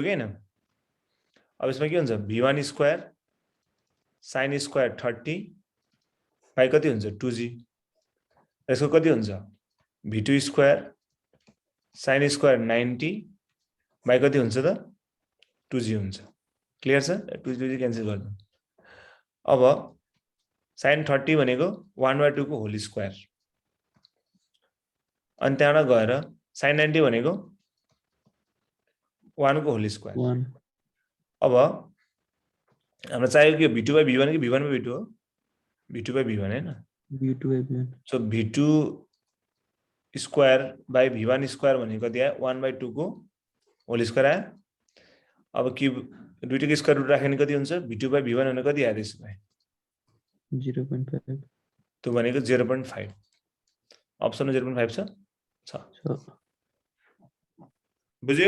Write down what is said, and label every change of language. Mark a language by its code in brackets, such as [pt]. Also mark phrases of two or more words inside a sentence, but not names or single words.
[ne] कि हैन अब यसमा के हुन्छ v1 [en] square sin square [ne] 30 बाइ कति हुन्छ 2g यसको कति हुन्छ v2 [en] square sin square [ne] 90 बाइ कति हुन्छ त 2g हुन्छ क्लियर छ 2g क्यान्सल गर्नु अब sin 30 भनेको 1/2 को [en] whole square [ne] अनि त्यहाँबाट गएर sin 90 भनेको 1 को [en] whole square [ne] अब हाम्रो चाहिएको के v2/v1 कि v1/v2 हो v2/v1 हैन v2/v1 सो v2 [en] square by [ne] v1 स्क्वायर भनेको कति आयो 1/2 को [en] whole square [ne] आयो अब क्युब दुईटैको [en] square root [ne] राख्यो भने कति हुन्छ v2/v1 भनेको कति आयो त्यसलाई 0.5 त्यो भनेको 0.5 अप्सनमा 0.5 छ बुझ्यो